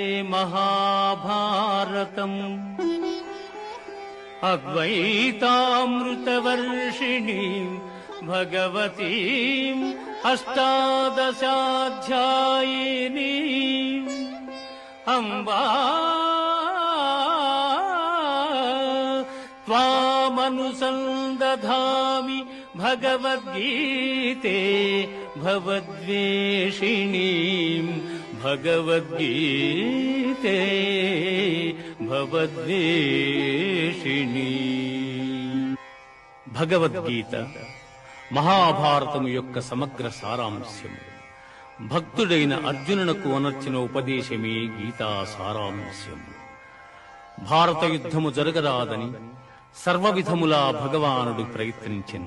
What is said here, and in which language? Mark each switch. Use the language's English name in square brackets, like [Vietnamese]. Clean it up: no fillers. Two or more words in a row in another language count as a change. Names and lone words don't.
[Sanskrit] महाभारतम् अद्वैतामृतवर्षिणीम् भगवतीम् अष्टादशाध्यायिनीम् अम्बा त्वामनुसन्दधामि भगवद्गीते भवद्वेषिणीम् भगवद्गीते भवद्वेषिणी [Telugu] భగవద్గీత మహాభారతము యొక్క సమగ్ర సారాంశము. భక్తుడైన అర్జునునకు అనర్చిన ఉపదేశమే గీతా సారాంశము. భారత యుద్ధము జరగరాదని సర్వవిధములా భగవానుడు ప్రయత్నించెను.